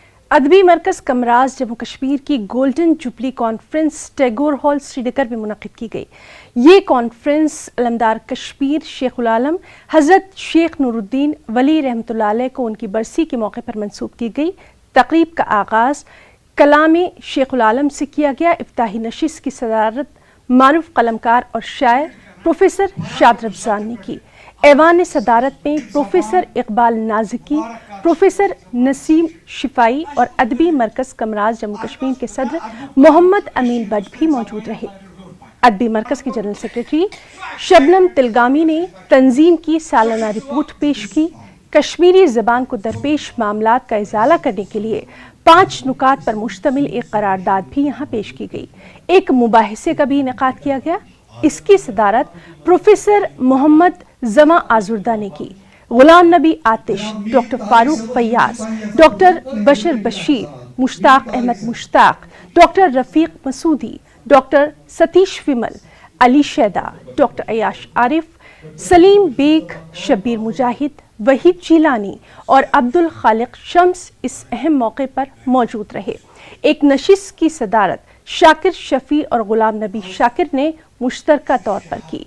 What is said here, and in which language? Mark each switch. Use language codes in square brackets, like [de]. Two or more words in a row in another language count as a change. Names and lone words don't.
[ur] ادبی مرکز کمراز جموں کشمیر کی [en] golden jubilee conference [ur] ٹیگور ہال سری نگر میں منعقد کی گئی۔ یہ کانفرنس علمدار کشمیر شیخ العالم حضرت شیخ نور الدین ولی رحمۃ اللہ علیہ کو ان کی برسی کے موقع پر منسوب کی گئی۔ تقریب کا آغاز کلام شیخ العالم سے کیا گیا۔ افتتاحی نشست کی صدارت معروف قلمکار اور شاعر پروفیسر شاد رمضان نے کی۔ ایوان صدارت میں پروفیسر اقبال نازکی، پروفیسر نسیم شفائی اور ادبی مرکز کمراز جموں کشمیر کے صدر محمد امین بٹ بھی موجود رہے۔ ادبی مرکز کی [en] general secretary [ur] شبنم تلگامی نے تنظیم کی سالانہ رپورٹ پیش کی۔ کشمیری زبان کو درپیش معاملات کا ازالہ کرنے کے لیے 5 نکات پر مشتمل ایک قرارداد بھی یہاں پیش کی گئی۔ ایک مباحثے کا بھی انعقاد کیا گیا۔ اس کی صدارت پروفیسر محمد زماں آزردہ نے کی۔ غلام نبی آتش، ڈاکٹر فاروق فیاض، ڈاکٹر بشر بشیر، مشتاق احمد مشتاق، ڈاکٹر رفیق مسعودی، ڈاکٹر ستیش ومل، علی شیدا، ڈاکٹر عیاش عارف، سلیم بیگ، شبیر مجاہد، وحید جیلانی اور عبد الخالق شمس اس اہم موقع پر موجود رہے۔ ایک نشست کی صدارت شاکر شفیع اور غلام نبی شاکر نے مشترکہ طور پر کی۔